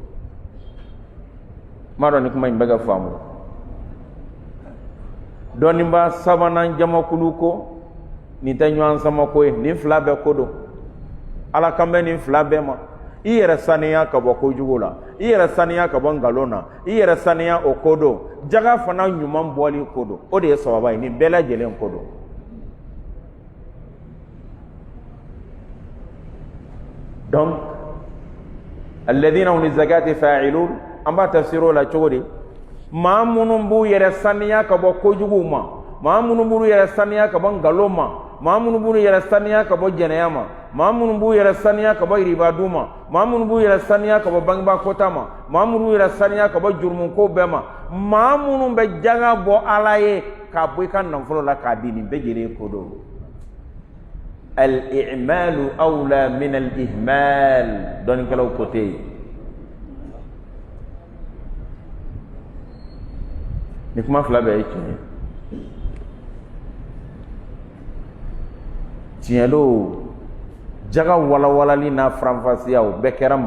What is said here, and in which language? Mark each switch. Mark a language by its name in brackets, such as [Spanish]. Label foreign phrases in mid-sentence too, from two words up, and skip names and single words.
[Bambara] ma dɔn ni kuma in bɛ ka faamu dɔnniba sabanan jamakulu ko nin tɛ ɲɔgɔn sama ko ye nin fila bɛɛ ko don Ala kan bɛ nin fila bɛɛ ma i yɛrɛ saniya ka bɔ kojugu la i yɛrɛ saniya ka bɔ nkalon na i yɛrɛ saniya o ko don jaga fana ɲuman bɔli ko don o de ye sababa ye nin bɛɛ lajɛlen ko don donc [Arabic] الذين هم للزكاة فاعلون [Bambara] an b'a tafsiro la cogo di maa minnu b'u yɛrɛ saniya ka bɔ kojugu ma maa minnu b'u yɛrɛ saniya ka bɔ nkalon ma maa minnu b'u yɛrɛ saniya ka bɔ jɛnɛya ma maa minnu b'u yɛrɛ saniya ka bɔ yiribadu ma maa minnu b'u yɛrɛ saniya ka bɔ bangebaa kota ma maa minnu b'u yɛrɛ saniya ka bɔ jurumuko bɛɛ ma maa minnu bɛ jaga bɔ Ala ye k'a bɔ i ka nafolo la k'a di nin bɛɛ lajɛlen ko don [Arabic] الإعمال أولى من الإهمال [Bambara] dɔnnikɛlaw ko tɛ yen ni kuma fila bɛɛ ye tiɲɛ ye tiɲɛ don jaga walawalali n'a faranfasiya o bɛɛ kɛra